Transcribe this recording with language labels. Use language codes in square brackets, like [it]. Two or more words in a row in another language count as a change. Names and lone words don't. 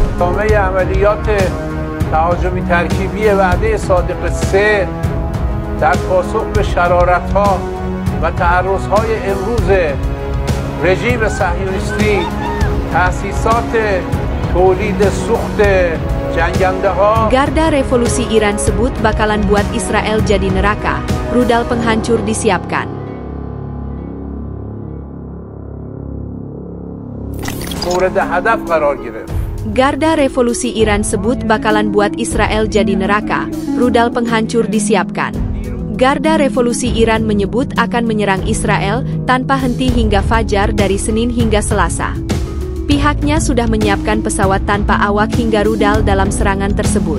[fa] ادامه عملیات تهاجمی ترکیبی وعده صادق 3 در پاسخ به شرارت‌ها و تعرض‌های امروز رژیم صهیونیستی تأسیسات تولید سوخت جنگنده‌ها. [id] Garda Revolusi Iran sebut bakalan buat Israel jadi neraka, rudal penghancur disiapkan. [fa] مورد هدف قرار گرفت. [id] Garda Revolusi Iran sebut bakalan buat Israel jadi neraka, rudal penghancur disiapkan. Garda Revolusi Iran menyebut akan menyerang Israel tanpa henti hingga fajar dari Senin hingga Selasa. Pihaknya sudah menyiapkan pesawat tanpa awak hingga rudal dalam serangan tersebut.